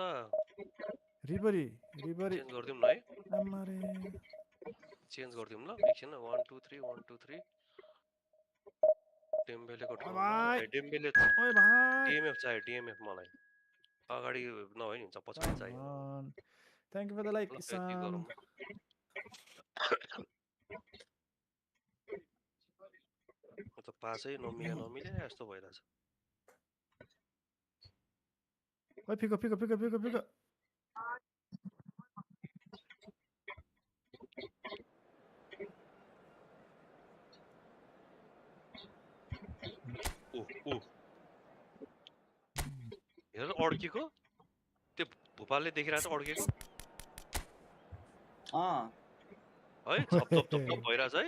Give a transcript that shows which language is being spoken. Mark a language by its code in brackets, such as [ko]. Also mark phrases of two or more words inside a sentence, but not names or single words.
[ne] रिबरी रिबरी चेन्ज गरिदिउँ न है आमारे चेन्ज गरिदिउँ ल एकछिन 1 2 3 1 2 3 डेम्बेलेको ओए ठाउँमा भाइ ए डेम्बेले ओए भाइ डिएमएफ चाहियो डिएमएफ मलाई अगाडि नभए नि हुन्छ पछाडि [en] Come [ne] चाहियो [en] on. Thank you for the like, [ne] ल यति Isan. गरौँ न त पासै नमिले यस्तो भइरहेछ Oi, pico, pico, pico, pico, pico. हेर अड्केको त्यो भोपालले देखिरहेको छ अड्केको है झप झप झप झप भइरहेछ है